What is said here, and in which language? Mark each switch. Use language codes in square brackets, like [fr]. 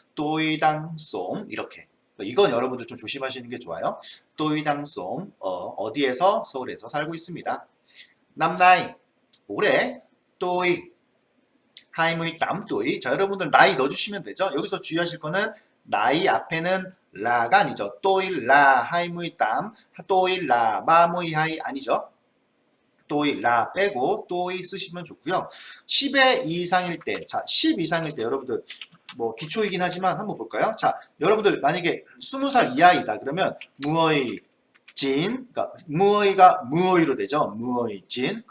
[vi] tôi đang sống 이렇게. [ko] 이건 여러분들 좀 조심하시는 게 좋아요. [vi] tôi đang sống 어디에서? [ko] 서울에서 살고 있습니다. [vi] năm nay [ko] 올해 [vi] tôi 28tuổi. [ko] 자, 여러분들 나이 넣어주시면 되죠. 여기서 주의하실 거는 나이 앞에는 라가 아니죠. [vi] tôi là 28, tôi là 32 아니죠. [ko] 또이 라 빼고 또이 쓰시면 좋고요. 10의 이상일 때, 자, 10 이상일 때 여러분들 뭐 기초이긴 하지만 한번 볼까요? 자, 여러분들 만약에 20살 이하이다 그러면 무어이 진, 그러니까 무어이가 무어이로 되죠. 무어이 진.